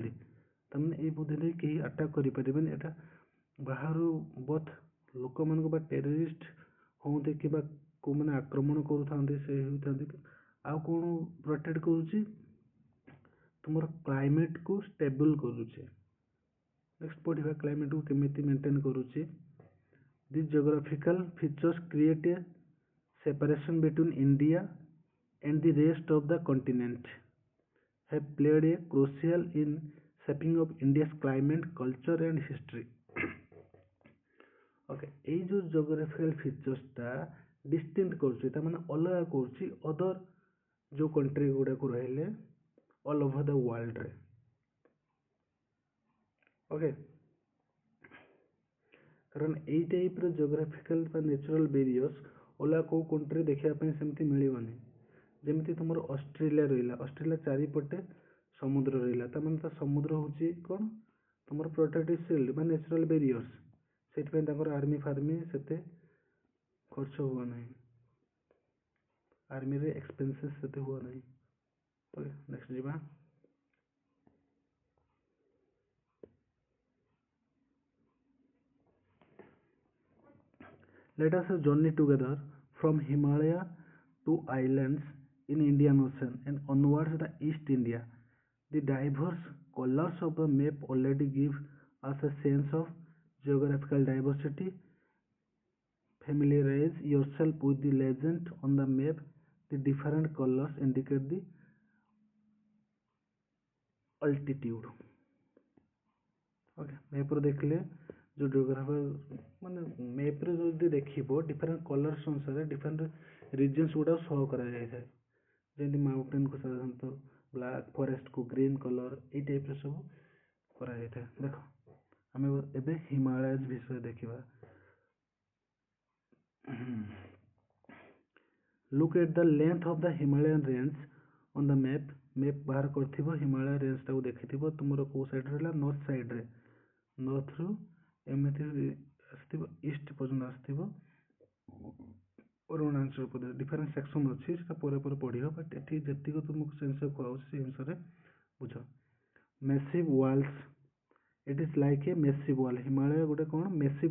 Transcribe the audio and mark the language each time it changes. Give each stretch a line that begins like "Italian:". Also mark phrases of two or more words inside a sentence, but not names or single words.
Odia: ତାମାନେ ଏଇ ବୁଦ୍ଧିରେ କେହି ଆଟାକ୍ କରିପାରିବେନି। ଏଇଟା ବାହାରୁ ବୋଥ୍ ଲୋକମାନଙ୍କୁ ବା ଟେରରିଷ୍ଟ ହୁଅନ୍ତି କିମ୍ବା କେଉଁମାନେ ଆକ୍ରମଣ କରୁଥାନ୍ତି ସେ ହେଉଥାନ୍ତି, ଆଉ କ'ଣ ପ୍ରୋଟେକ୍ଟ କରୁଛି, ତୁମର କ୍ଲାଇମେଟକୁ ଷ୍ଟେବଲ୍ କରୁଛି। ନେକ୍ସଟ ପଢ଼ିବା କ୍ଲାଇମେଟକୁ କେମିତି ମେଣ୍ଟେନ୍ କରୁଛି।
English: the geographical features create a separation between India and the rest of the continent। have played a crucial in shaping of India's climate, culture and history.
Odia: ओके ଏଇ ଯୋଉ
English: geographical features
Odia: ଟା distinct କରୁଛି ତା ମାନେ ଅଲଗା କରୁଛି
English: other
Odia: ଯୋଉ country ଗୁଡାକୁ ରହିଲେ
English: all over the world
Odia: ରେ ओके କାରଣ ଏଇ ଟାଇପ ର geographical ବା
English: natural barriers
Odia: ଅଲଗା କୋଉ country ଦେଖିବା ପାଇଁ ସେମିତି ମିଳିବନି ଯେମିତି ତୁମର ଅଷ୍ଟ୍ରେଲିଆ ଚାରିପଟେ ସମୁଦ୍ର ରହିଲା ତା ମାନେ ତା ସମୁଦ୍ର ହଉଛି କଣ ତୁମର
English: protective shield
Odia: ବା
English: natural barriers
Odia: ସେଥିପାଇଁ ତାଙ୍କର ଆର୍ମି ଫାର୍ମି ସେତେ ଖର୍ଚ୍ଚ ହୁଅ ନାହିଁ ଆର୍ମିରେ ଏକ୍ସପେନ୍ସେସ୍ ସେତେ ହୁଅ ନାହିଁ
English: okay next
Odia: ଯିବା
English: let us journey together from Himalaya to islands in Indian Ocean and onwards the East India. The diverse colors of the map already give us a sense of geographical diversity. Familiarize yourself with the legend on the map. The different colors indicate the altitude.
Odia: Okay, map देखले जो geographical ମାନେ map ରେ ଯଦି ଦେଖିବ
English: different colors
Odia: ଅନୁସାରେ
English: different regions
Odia: ଗୁଡା ଶୋ କରାଯାଇଥାଏ ଯେମିତି mountain କୁ ସାଧାରଣତଃ
English: black forest
Odia: କୁ
English: green color
Odia: ଏଇ type ର ସବୁ କରାଯାଇଥାଏ ଦେଖ ଆମେ ଏବେ ହିମାଳୟ ବିଷୟରେ ଦେଖିବା
English: look at the length of the Himalayan range on the map
Odia: ବାହାର କରିଥିବ ହିମାଳୟ ରେଞ୍ଜ ଟାକୁ ଦେଖିଥିବ ତୁମର କୋଉ ସାଇଡ୍ ରହିଲା
English: north side
Odia: ରେ ନର୍ଥ ରୁ ଏମିତି ଆସିଥିବ ଇଷ୍ଟ ପର୍ଯ୍ୟନ୍ତ ଆସିଥିବ ଅରୁଣାଚଳ ପ୍ରଦେଶ
English: different section
Odia: ଅଛି ସେଟା ପରେ ପରେ ପଢିବ ବଟ୍ ଏଠି ଯେତିକି ତୁମକୁ ସେନ୍ସ କୁହାଉଛି ସେ ଅନୁସାରେ ବୁଝ
English: massive walls it is like a massive wall
Odia: ହିମାଳୟ ଗୋଟେ କଣ ମେସିଭ୍